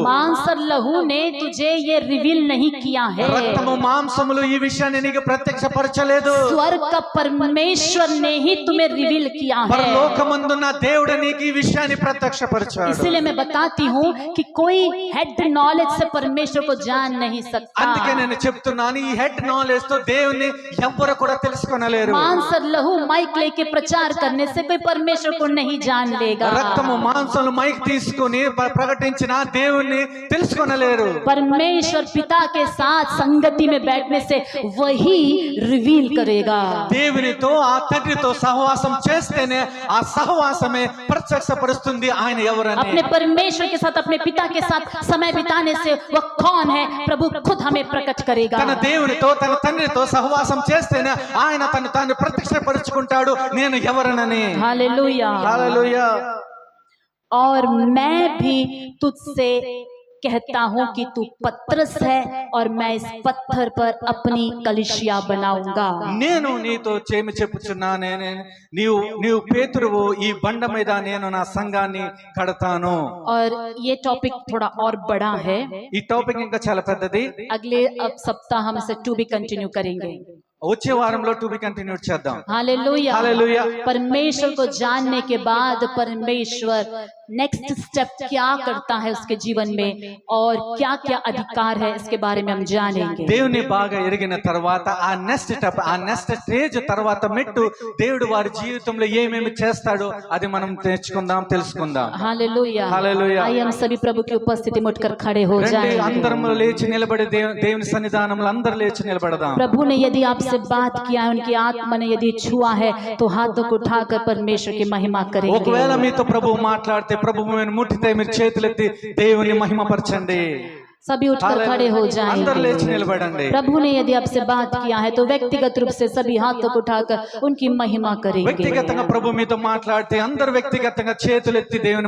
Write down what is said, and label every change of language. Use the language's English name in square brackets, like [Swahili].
[Hindi] मांस और लहू ने तुझे ये रिवील नहीं किया है, [Telugu] రక్తము మాంసములు ఈ విషయాన్ని నీకు ప్రత్యక్షపరచలేదు, [Hindi] स्वर्ग का परमेश्वर ने ही तुम्हें रिवील किया है। [Telugu] పరలోకమందున్న దేవుడు నీకు ఈ విషయాన్ని ప్రత్యక్షపరచాడు. [Hindi] इसलिए मैं बताती हूँ कि कोई हेड नॉलेज से परमेश्वर को जान नहीं [Telugu] అందుకే [Hindi] सकता। [Telugu] నేను చెప్తున్నాను, ఈ హెడ్ నాలెడ్జ్ తో దేవుని ఎవ్వరు కూడా తెలుసుకొనలేరు. [Hindi] मांस और लहू माइक लेके प्रचार करने से कोई परमेश्वर को नहीं जान लेगा। [Telugu] రక్తము మాంసములు మైక్ తీసుకొని ప్రకటించిన దేవుణ్ణి తెలుసుకొనలేరు. [Hindi] परमेश्वर पिता के साथ संगति में बैठने से वही रिवील करेगा। [Telugu] దేవునితో ఆ తండ్రితో సహవాసం చేస్తేనే ఆ సహవాసమే ప్రత్యక్షపరుస్తుంది ఆయన ఎవరని. [Hindi] अपने परमेश्वर के साथ अपने पिता के साथ समय बिताने से वह कौन है प्रभु खुद हमें प्रकट करेगा। [Telugu] తన దేవునితో తన తండ్రితో సహవాసం చేస్తేనే ఆయన తను తాను ప్రత్యక్షపరుచుకుంటాడు నేను ఎవరనని. [Hindi] हालेलुया। [Telugu] హల్లెలూయా. [Hindi] और मैं भी तुझसे कहता हूँ कि तू पतरस है और मैं इस पत्थर पर अपनी कलीसिया बनाऊंगा। [Telugu] నేను నీతో చెప్పుచున్నానే, నీవు పేతురువు, ఈ బండ మీద నేను నా సంఘాన్ని కడతాను. [Hindi] और ये टॉपिक थोड़ा और बड़ा है, [Telugu] ఈ టాపిక్ ఇంకా చాలా పెద్దది. [Hindi] अगले अब सप्ताह हम इसे [English] टू भी कंटिन्यू [Hindi] करेंगे। [Telugu] వచ్చే వారంలో [English] to be continue [Telugu] చేద్దాం. [Hindi] हालेलुया। हालेलुया। परमेश्वर को जानने के बाद परमेश्वर नेक्स्ट स्टेप क्या करता है उसके जीवन में और क्या क्या अधिकार है इसके बारे में हम जानेंगे। [Telugu] దేవుని బాగా ఎరిగిన తర్వాత ఆ నెక్స్ట్ స్టెప్, ఆ నెక్స్ట్ స్టేజ్ తర్వాత మెట్టు దేవుడు వారి జీవితంలో ఏమేమి చేస్తాడో అది మనం నేర్చుకుందాం, తెలుసుకుందాం. [Hindi] हालेलुया। हालेलुया। आइए हम सभी प्रभु की उपस्थिति में उठकर खड़े हो [Telugu] రండి, [Hindi] जाएंगे। [Telugu] అందరం లేచి నిలబడి దేవుని సన్నిధానంలో అందరూ లేచి నిలబడదాం. [Hindi] प्रभु ने यदि आपसे बात किया है, उनकी आत्मा ने यदि छुआ है तो हाथों को उठाकर परमेश्वर की महिमा [Telugu] ఒకవేళ [Hindi] करेंगे। [Telugu] మీతో ప్రభు మాట్లాడితే, ప్రభు మిమ్మల్ని ముట్టితే మీరు చేతులెత్తి దేవుని మహిమపరచండి. [Hindi] सभी उठकर खड़े हो [Telugu] అందరూ లేచి [Hindi] जाएंगे। [Telugu] నిలబడండి. [Hindi] प्रभु ने यदि आपसे बात किया है तो व्यक्तिगत रूप से सभी हाथों को उठाकर उनकी महिमा करेंगे। [Telugu] వ్యక్తిగతంగా ప్రభు మీతో మాట్లాడితే అందరూ వ్యక్తిగతంగా చేతులెత్తి దేవుని